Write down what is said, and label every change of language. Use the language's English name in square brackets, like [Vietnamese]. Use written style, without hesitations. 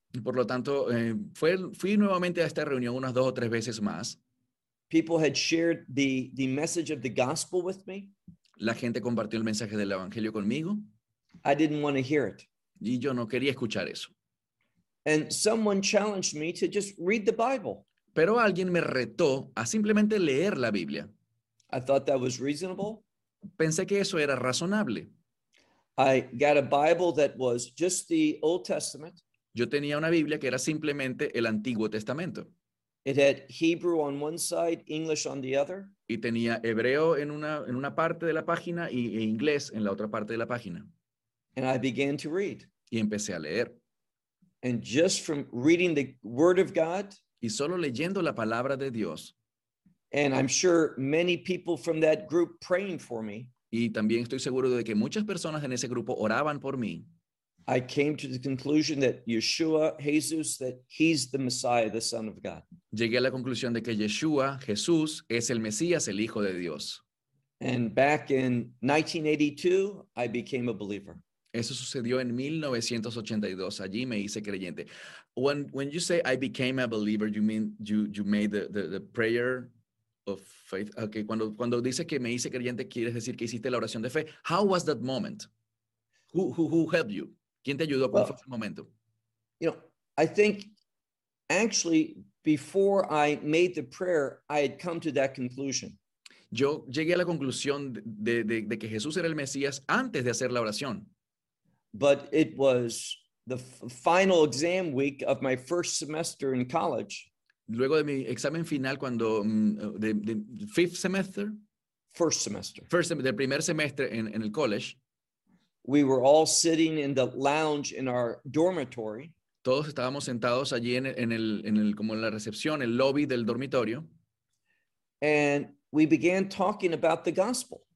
[Spanish] Por lo tanto, fui nuevamente a esta reunión unas dos o tres veces más. [English] People had shared the message of the gospel with me. [Spanish] La gente compartió el mensaje del evangelio conmigo. [English] I didn't want to hear it. [Spanish] Y yo no quería escuchar eso. [English] And someone challenged me to just read the Bible. [Spanish] Pero alguien me retó a simplemente leer la Biblia. [English] I thought that was reasonable. [Spanish] Pensé que eso era razonable. [English] I got a Bible that was just the Old Testament. [Spanish] Yo tenía una Biblia que era simplemente el Antiguo Testamento. [English] It had Hebrew on one side, English on the other. [Spanish] Y tenía hebreo en una parte de la página y inglés en la otra parte de la página. [English] And I began to read. [Spanish] Y empecé a leer. [English] And just from reading the Word of God. [Spanish] Y solo leyendo la palabra de Dios. [English] And I'm sure many people from that group praying for me. [Spanish] Y también estoy seguro de que muchas personas en ese grupo oraban por mí. [English] I came to the conclusion that Yeshua, Jesus, that he's the Messiah, the Son of God. [Spanish] Llegué a la conclusión de que Yeshua, Jesús, es el Mesías, el Hijo de Dios. [English] And back in 1982, I became a believer. [Spanish] Eso sucedió en 1982. Allí me hice creyente. [English] When you say I became a believer, you mean you made the prayer of faith? [Spanish] Okay, cuando dice que me hice creyente, quieres decir que hiciste la oración de fe. [English] How was that moment? Who helped you? [Spanish] ¿Quién te ayudó? ¿Cuál fue ese momento? [English] You know, I think actually before I made the prayer, I had come to that conclusion. [Spanish] Yo llegué a la conclusión de que Jesús era el Mesías antes de hacer la oración. [English] But it was the final exam week of my first semester in college. [Spanish] Luego de mi examen final cuando [English] the fifth semester? First semester. [Spanish] Del primer semestre en el college. [English] We were all sitting in the lounge in our dormitory. [Spanish] Todos estábamos sentados allí en la recepción, el lobby del dormitorio. [English] And we began talking about the gospel.